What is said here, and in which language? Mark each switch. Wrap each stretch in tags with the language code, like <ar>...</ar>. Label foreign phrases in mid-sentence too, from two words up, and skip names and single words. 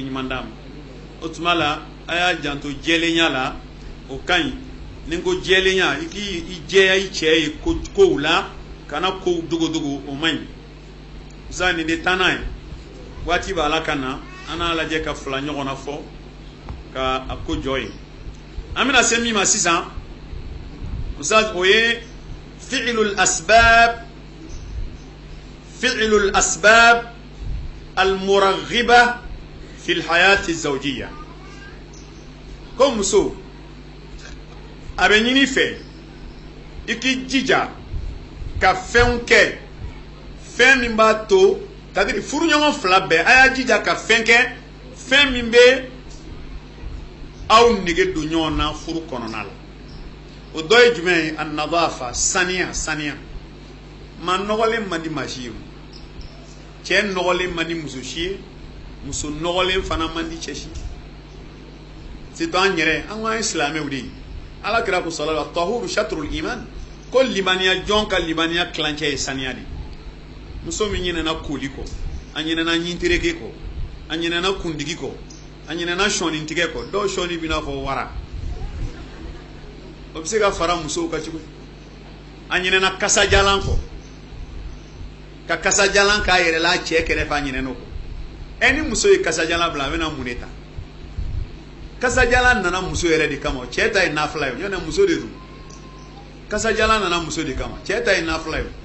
<bm>ɲuman d'a ma o tuma la a y'a janto jɛlenya la o ka ɲi ni n ko jɛlenya i k'i jɛya i cɛ ye kow la kana kow dogodogo o man ɲi sisan nin de taa n'a ye waati b'a la ka na an n'a lajɛ ka fila ɲɔgɔn na fɔ ka a ko jɔ ye an bɛna se min ma sisan o ye fi'lul</bm> <ar>الأسباب المرغبة في الحياة الزوجية</ar> <bm>ko muso a bɛ ɲini fɛ i k'i jija ka fɛnw kɛ fɛn min b'a to c'est-à-dire furuɲɔgɔn fila bɛɛ a y'a jija ka fɛn kɛ fɛn min bɛ aw nege don ɲɔgɔn na furu kɔnɔna la o dɔ ye jumɛn ye an-nadafa saniya maa nɔgɔlen man di maa si ye cɛ nɔgɔlen man di muso si ye muso nɔgɔlen fana man di cɛ si c'est an yɛrɛ an ko an ye silamɛw de ye ala kira ko</bm> <ar>صلى الله الطهور شطر الإيمان</ar> <bm>ko limaniya jɔn ka limaniya tilancɛ ye saniya de muso min ɲinɛna koli kɔ a ɲinɛna ɲintereke kɔ a ɲinɛna kundigi kɔ a ɲinɛna sɔɔnintigɛ kɔ dɔw sɔɔni b'i n'a fɔ wara o bɛ se ka fara musow ka cogo a ɲinɛna kasajalan kɔ ka kasajalan k'a yɛrɛ la a cɛ kɛrɛfɛ a ɲinɛna o kɔ ni muso ye kasajalan bila a bɛna mun de ta kasajalan nana muso yɛrɛ de kama cɛ ta ye nafila ye ɲɔnɛ muso de don kasajalan nana muso de kama cɛ ta ye nafila ye</bm>